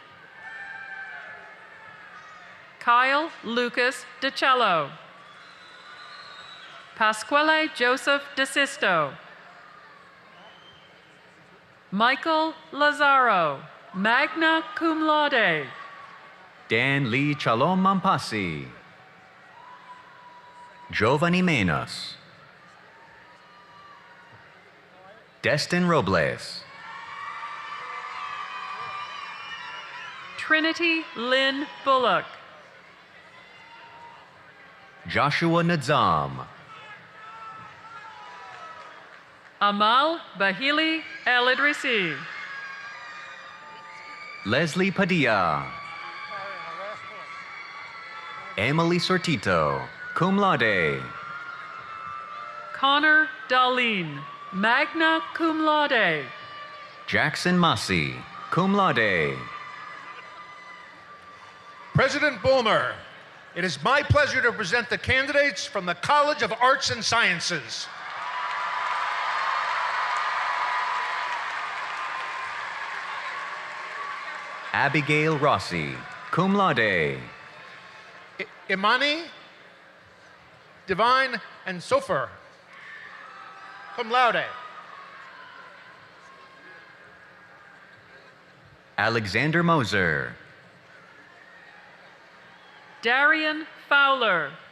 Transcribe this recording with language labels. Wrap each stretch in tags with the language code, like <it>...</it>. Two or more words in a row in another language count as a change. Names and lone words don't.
<en>Kyle Lucas DeCello. Pasquale Joseph DeSisto. Michael Lazaro,</en> <la>magna cum laude.</la> <en>Dan Lee Chalom Mampasi. Giovanni Menos. Destin Robles. Trinity Lynn Bullock. Joshua Nadzam. Amal Bahili El Idrisi. Leslie Padilla. Emily Sortito,</en> <la>cum laude.</la> <en>Connor Darlene,</en> <la>magna cum laude.</la> <en>Jackson Massey,</en> <la>cum laude.</la> <en>President Bulmer, it is my pleasure to present the candidates from the College of Arts and Sciences. Abigail Rossi,</en> <la>cum laude.</la> <en>Imani, Divine, and Sofer,</en> <la>cum laude.</la> <en>Alexander Moser. Darian Fowler.</en>